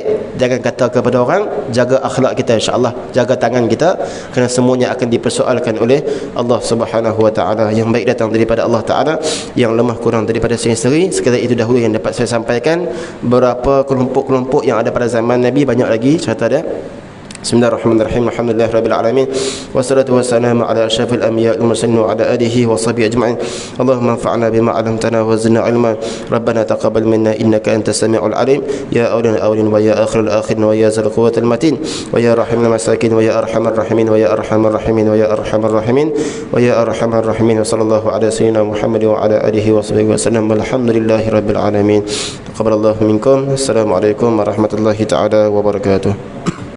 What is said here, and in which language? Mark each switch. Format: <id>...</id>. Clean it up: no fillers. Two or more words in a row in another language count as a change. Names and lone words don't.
<ms>Jangan kata kepada orang, jaga akhlak kita,</ms> <ar>إن شاء الله</ar> <ms>jaga tangan kita, kerana semuanya akan dipersoalkan oleh Allah</ms> <ar>سبحانه وتعالى.</ar> <ms>Yang baik datang daripada Allah taala, yang lemah kurang daripada saya sendiri. Sekadar itu dahulu yang dapat saya sampaikan. Beberapa kelompok-kelompok yang ada pada zaman Nabi, banyak lagi cerita dia.</ms> <ar>بسم الله الرحمن الرحيم. الحمد لله رب العالمين. والصلاة والسلام على أشرف الأنبياء والمرسلين وعلى آله وصحبه أجمعين. اللهم انفعنا بما علمتنا وزدنا علما. ربنا تقبل منا إنك أنت السميع العليم. يا أول الأولين ويا آخر الآخرين ويا ذا القوة المتين ويا راحم المساكين ويا أرحم الراحمين ويا أرحم الراحمين ويا أرحم الراحمين ويا أرحم الراحمين. وصلى الله على سيدنا محمد وعلى آله وصحبه وسلم. الحمد لله رب العالمين. تقبل الله منكم. السلام عليكم ورحمة الله تعالى وبركاته.</ar>